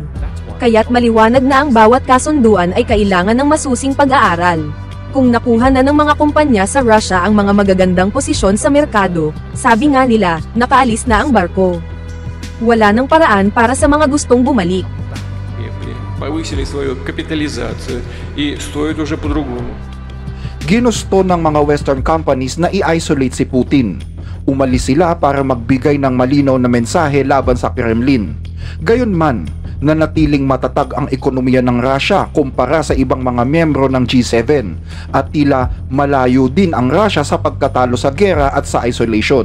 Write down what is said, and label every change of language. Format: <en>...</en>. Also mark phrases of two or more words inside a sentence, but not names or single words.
<tl>Kaya't maliwanag na ang bawat kasunduan ay kailangan ng masusing pag-aaral. Kung nakuha na ng mga kumpanya sa Russia ang mga magagandang posisyon sa merkado, sabi nga nila, nakaalis na ang barko. Wala nang paraan para sa mga gustong bumalik.</tl> <ru>Повысили свою капитализацию и стоит уже по-другому.</ru> <tl>Ginusto ng mga</tl> <en>Western companies</en> <tl>na i-isolate si Putin. Umalis sila para magbigay ng malinaw na mensahe laban sa Kremlin. Gayunman, nanatiling matatag ang ekonomiya ng Russia kumpara sa ibang mga miyembro ng G7 at tila malayo din ang Russia sa pagkatalo sa gera at sa isolation.</tl>